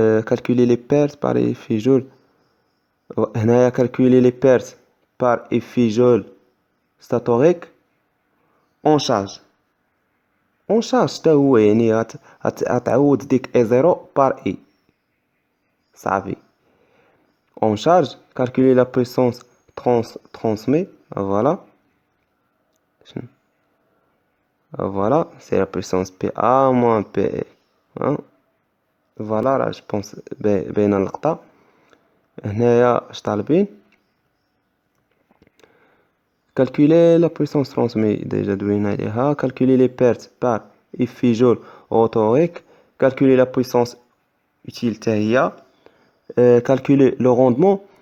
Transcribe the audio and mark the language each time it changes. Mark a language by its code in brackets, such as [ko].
[fr] calculer les pertes par effet joule. هنايا calculer les pertes par effet joule statorique en charge. [ar] حتى هو يعني غتعوض ديك اي 0 par اي صافي. [fr] en charge calculer la puissance transmise. voilà. voilà, c'est la puissance PA moins PE. [ar] voilà راه [fr] je pense [ar] باينه اللقطه. هنايا اش طالبين [fr] calculer la puissance transmise déjà [ar] دوينا عليها. [fr] calculer les pertes par effet joule autorique. calculer la puissance utile حتى هي. calculer le rendement.